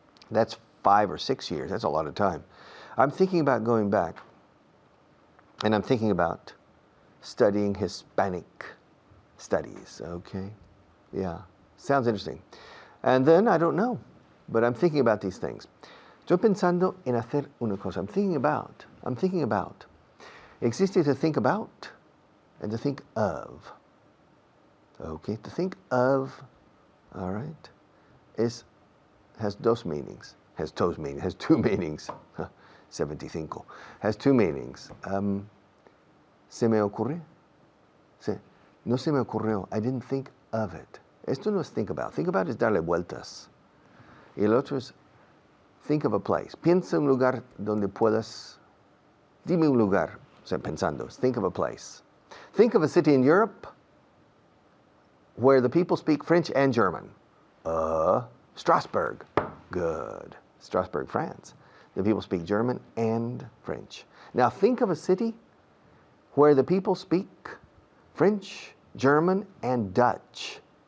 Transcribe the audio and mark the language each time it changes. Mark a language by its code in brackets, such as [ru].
[en] That's 5 or 6 years. That's a lot of time. I'm thinking about going back, and I'm thinking about studying Hispanic studies, okay? Yeah, sounds interesting. And then, I don't know, but I'm thinking about these things. [es] Estoy pensando en hacer una cosa. [en] I'm thinking about. Existe to think about and to think of. Okay, to think of, all right, has dos meanings. Has two meanings. 75. Has two meanings. [es] Se me ocurre. No se me ocurrió. [en] I didn't think of it. [es] Esto no es [en] think about. Think about is [es] darle vueltas. Y el otro es [en] think of a place. [es] Piensa un lugar donde puedas. Dime un lugar. O sea, pensando. [en] Think of a place. Think of a city in Europe where the people speak French and German. Strasbourg. Good. Strasbourg, France. The people speak German and French. Now think of a city where the people speak French, German, and Dutch.